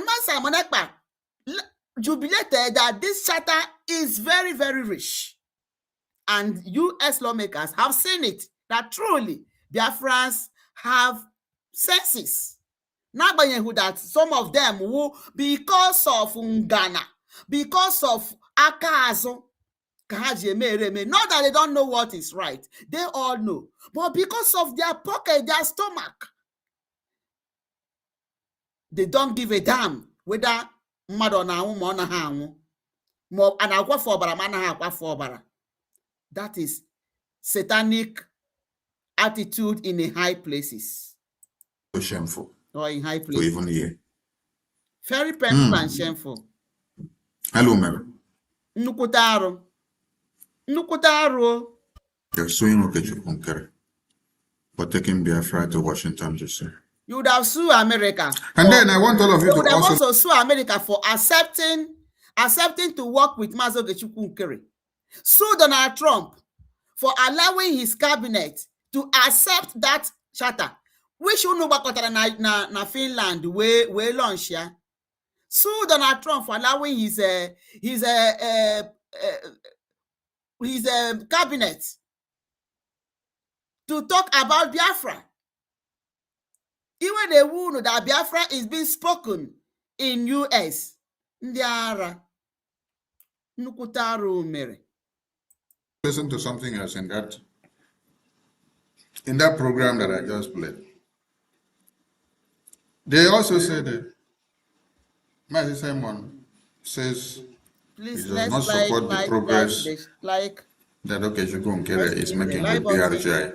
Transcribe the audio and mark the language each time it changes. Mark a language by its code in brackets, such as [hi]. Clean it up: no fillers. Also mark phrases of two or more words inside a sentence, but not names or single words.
[en] And Simon Ekpa jubilated that this charter is very, very rich. And US lawmakers have seen it, that truly Biafrans have senses. N'agbanyeghị that some of them will, because of ngana, because of [ig] aka azụ, [en] not that they don't know what is right, they all know, but because of their pocket, their stomach, they don't give a damn whether [ig] mmadụ na-anwụ ma ọ naghị anwụ, ma a na-akwafe ọbara ma anaghị akwafe ọbara. [en] That is satanic attitude in a high places. So shameful. Or in high To places. even hear. Very painful and shameful. Hello, Mary. [ig] Nnukwute arụ. Nnukwute arụ. [en] You're suing Okechukwu for taking Biafra to Washington, D.C. You would have sued America. And then I want all of you would to have also sue America for accepting to work with Maazị Okechukwu Nkere. Sue Donald Trump for allowing his cabinet to accept that charter. [ig] Which unu gbakọtara na Finland [en] we launch [ig] ya. [en] Sue Donald Trump for allowing his cabinet to talk about Biafra. Even the wound that Biafra is being spoken in US. [ig] Ndị ara. Nnukwute arụ mere. [en] listen to something else in that program that I just played. They also said that Mazi Simon says Please, he does not support the progress that Okechukwu Nkere is making with BRGIE.